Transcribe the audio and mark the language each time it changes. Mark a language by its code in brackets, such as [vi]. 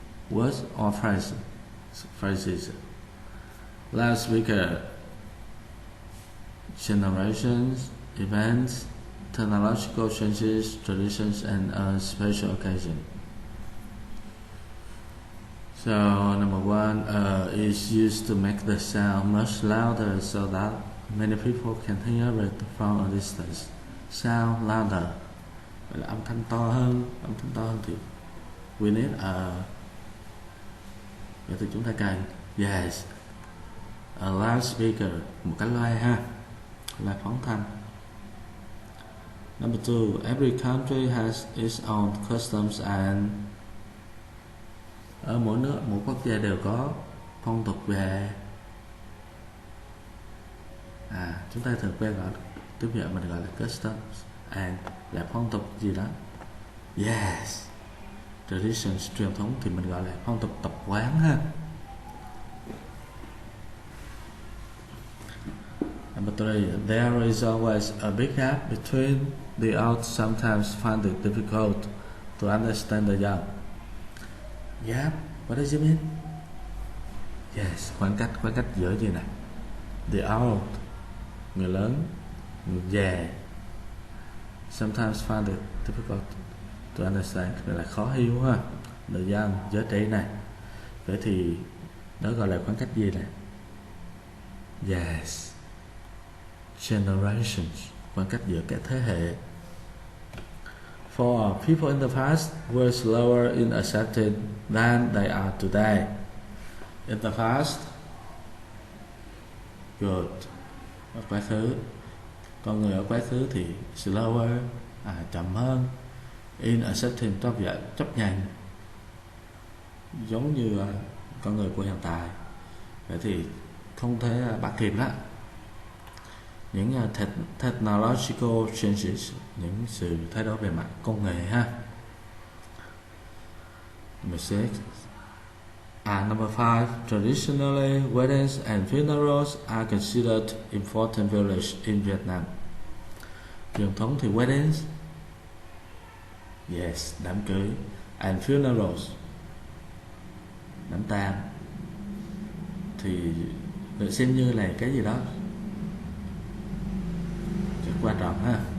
[en] Words or phrases. Loudspeaker, generations, events, technological changes, traditions, and a special occasion. So number 1 is used to make the sound much louder so that many people can hear it from a distance. Sound louder, [vi] vậy là âm thanh to hơn. Thì [en] we need [vi] vậy thì chúng ta cần [en] yes, a loudspeaker, [vi] một cái loa ha, loa phóng thanh. [en] Number 2, every country has its own customs and [vi] ở mỗi nước, mỗi quốc gia đều có phong tục về chúng ta thường quen gọi tiếng Việt mình gọi là [en] customs and [vi] là phong tục gì đó. Yes, traditions, truyền thống thì mình gọi là phong tục tập quán ha. [en] Number 3, there is always a big gap between the old, sometimes find it difficult to understand the young. Gap, what does it mean? [vi] Yes, khoảng cách giữa gì này? [en] The old, [vi] người lớn, người già. [en] Sometimes find it difficult to understand, [vi] gọi là khó hiểu ha. The young, giới trẻ này. Vậy thì đó gọi là khoảng cách gì này? [en] Yes, generations, [vi] khoảng cách giữa các thế hệ. [en] For people in the past were slower in accepting than they are today. In the past, good, [vi] ở quá khứ. Con người ở quá khứ thì slower, chậm hơn. [en] In accepting, [vi] chấp nhận, giống như con người của hiện tại. Vậy thì không thể bắt kịp đó. Những [en] technological changes, [vi] những sự thay đổi về mặt công nghệ ha. [en] Number 5, traditionally weddings and funerals are considered important village in Vietnam. [vi] Truyền thống thì [en] weddings, yes, [vi] đám cưới, [en] and funerals, [vi] đám tang thì được xem như là cái gì đó rất quan trọng ha.